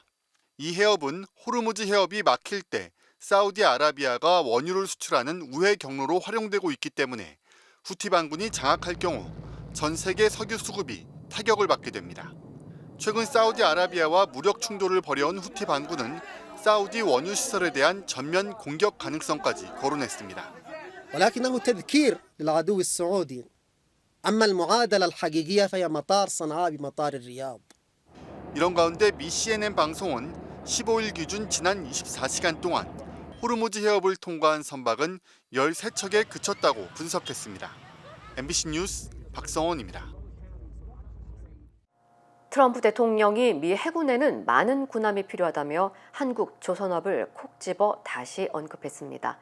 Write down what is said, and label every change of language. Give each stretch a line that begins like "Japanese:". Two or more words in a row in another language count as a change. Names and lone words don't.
Korean: 이 해협은 호르무즈 해협이 막힐 때 사우디아라비아가 원유를 수출하는 우회 경로로 활용되고 있기 때문에 후티 반군이 장악할 경우 전 세계 석유 수급이 타격을 받게 됩니다. 최근 사우디아라비아와 무력 충돌을 벌여온 후티 반군은 사우디 원유 시설에 대한 전면 공격 가능성까지 거론했습니다.
Arabic: ولكنه تذكير للعدو السعودي أما المعادلة الحقيقية فهي مطار صنعاء بمطار الرياض.
Korean: 이런 가운데 미 CNN 방송은 15일 기준 지난 24시간 동안 호르무즈 해협을 통과한 선박은 13척에 그쳤다고 분석했습니다. MBC 뉴스 박성원입니다. 트럼프 대통령이 미 해군에는 많은 군함이 필요하다며 한국 조선업을 콕 집어 다시 언급했습니다.